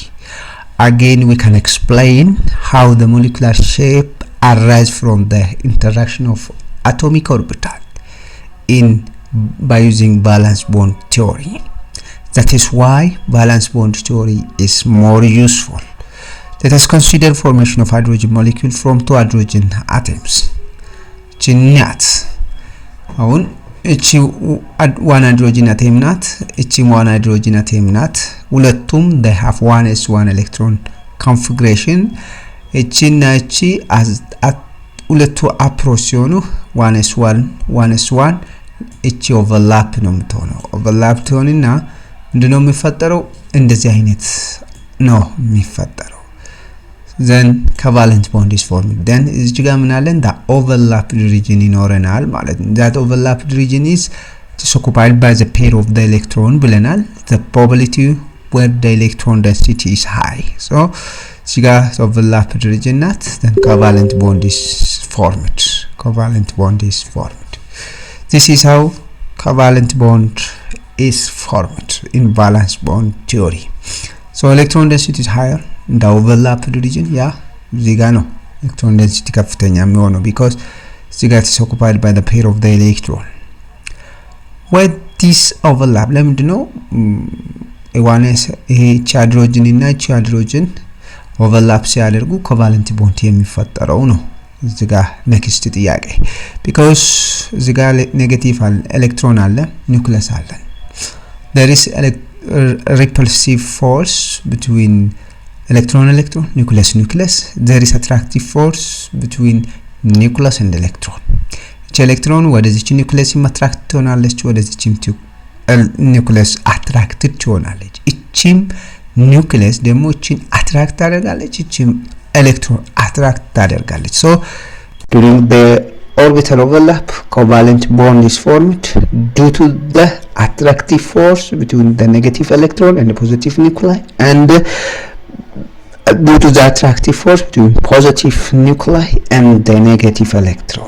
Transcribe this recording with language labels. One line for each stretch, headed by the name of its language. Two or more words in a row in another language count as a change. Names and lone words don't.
English: Again, we can explain how the molecular shape arises from the interaction of atomic orbital by using valence bond theory. That is why valence bond theory is more useful. Let us consider formation of hydrogen molecule from two hydrogen atoms.
Amharic: ችኛት አሁን እቺ
English: one hydrogen atom
Amharic: ናት፣ እቺ
English: one hydrogen atom
Amharic: ናት። ሁለቱም
English: they have 1s1 electron configuration።
Amharic: እቺና እቺ ሁለቱ approach ሲሆኑ 1s1 እቺ overlap ነው የምትሆነው። overlap ትሆንና እንደነው የሚፈጠረው እንደዚህ አይነት ነው የሚፈጠረው።
English: then covalent bond is formed.
Amharic: Then እዚህ ጋር ምን አለን?
English: the overlapped region
Amharic: ይኖረናል ማለት ነው።
English: that overlapped region is occupied by the pair of the electron ብለናል። the probability where the electron density is high. So
Amharic: እዚህ ጋር
English: overlapped region ናት, then covalent bond is formed. covalent bond is formed. This is how covalent bond is formed in valence bond theory. So electron density is higher in the overlapped region. Yeah,
Amharic: እዚህ ጋር
English: ነው electron density
Amharic: ከፍተኛ የሚሆነው
English: because
Amharic: እዚህ ጋር
English: is occupied by the pair of the electron. Why this overlap?
Amharic: ለምንድነው ይሄ hydrogen እና hydrogen overlap ሲያደርጉ
English: covalent bond
Amharic: የሚፈጠረው ነው? እዚህ ጋር next ጥያቄ because እዚህ ጋር
English: negative electron
Amharic: አለ፣ ኒውክለስ አለ።
English: There is a repulsive force between electron, nucleus. There is attractive force between nucleus and electron. each electron
Amharic: ወደዚች ኒውክለስ attract ትሆናለች፣ ወደዚችም ኒውክለስ attracted ትሆናለች። እቺም ኒውክለስ ደግሞ
English: እቺን attract
Amharic: ታደርጋለች፣ እቺም
English: electron attract ታደርጋለች። So during the orbital overlap, covalent bond is formed due to the attractive force between the negative electron and the positive nuclei, and due to the attractive force between positive nuclei and the negative electron.